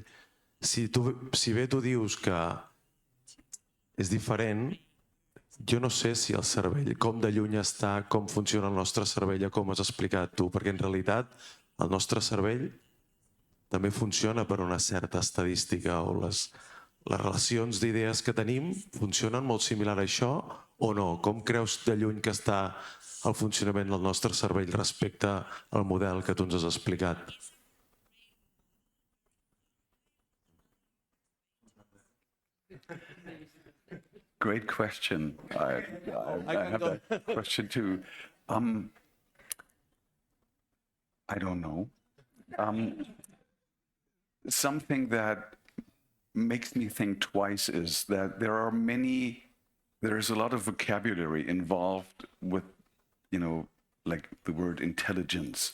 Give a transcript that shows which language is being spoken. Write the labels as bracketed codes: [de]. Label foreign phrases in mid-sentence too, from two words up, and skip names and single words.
[ca] Si bé tu dius que és diferent, jo no sé si el cervell, com de lluny està, com funciona el nostre cervell, com has explicat tu, perquè en realitat el nostre cervell també funciona per una certa estadística o les relacions d'idees que tenim funcionen molt similar a això o no? Com creus de lluny que està el funcionament del nostre cervell respecte al model que tu ens has explicat? [en] Great question. I have that question too. I don't know. Something that makes me think twice is that there is a lot of vocabulary involved with, like the word intelligence.